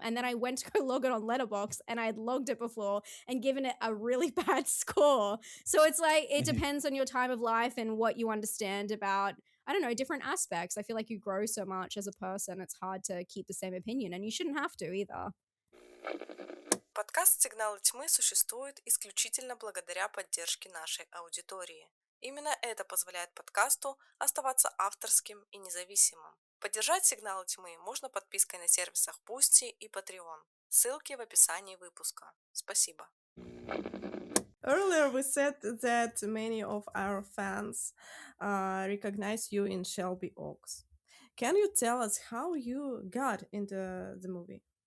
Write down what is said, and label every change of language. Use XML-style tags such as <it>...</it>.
<en>And then I went to go log it on Letterboxd and I had logged it before and given it a really bad score. So it's like, it depends on your time of life and what you understand about, I don't know, different aspects. I feel like you grow so much as a person. It's hard to keep the same opinion and you shouldn't have to either.</en> <ru>Подкаст «Сигналы тьмы» существует исключительно благодаря поддержке нашей аудитории. Именно это позволяет подкасту оставаться авторским и независимым. Поддержать «Сигналы тьмы» можно подпиской на сервисах Boosty и Patreon. Ссылки в описании выпуска. Спасибо.</ru> <en>Earlier we said that many of our fans recognize you in Shelbi Ouks. Can you tell us how you got into the movie?</en>